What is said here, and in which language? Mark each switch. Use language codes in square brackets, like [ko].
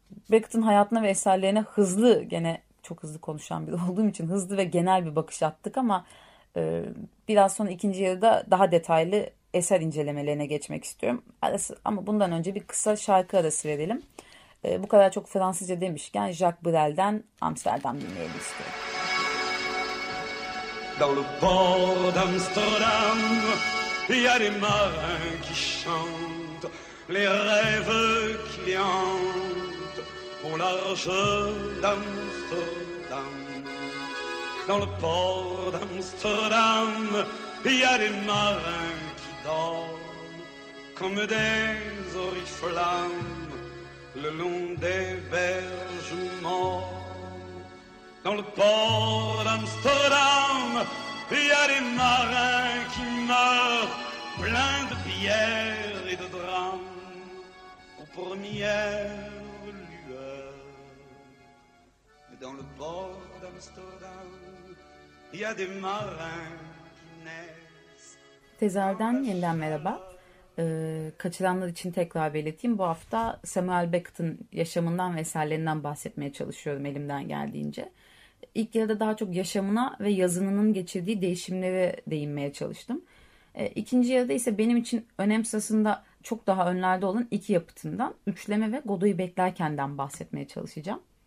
[tr] Beckett'in hayatına ve eserlerine hızlı, gene çok hızlı konuşan biri olduğum için hızlı ve genel bir bakış attık ama biraz sonra ikinci yarıda daha detaylı eser incelemelerine geçmek istiyorum. Ama bundan önce bir kısa şarkı arası verelim. Bu kadar çok Fransızca demişken Jacques Brel'den Amsterdam dinleyelim istiyorum. [fr] Dans le port d'Amsterdam, y a les marins qui chantent, les rêves qui hantent au large d'Amsterdam. Dans le port d'Amsterdam, y a les marins qui dorment comme des oriflammes le long des berges morts. Dans le port d'Amsterdam, il y a des marins qui meurent, pleins de pierres et de drames, aux premières lueurs. Dans le port d'Amsterdam, il y a des marins qui naissent. [tr] Tezahürden yeniden merhaba. Kaçıranlar için tekrar belirteyim. Bu hafta Samuel Beckett'in yaşamından ve eserlerinden bahsetmeye çalışıyorum elimden geldiğince. İlk yarıda daha çok yaşamına ve yazınının geçirdiği değişimlere değinmeye çalıştım. İkinci yarıda ise benim için önem sırasında çok daha önlerde olan iki yapıtından, Üçleme ve Godot'u Beklerken'den bahsetmeye çalışacağım.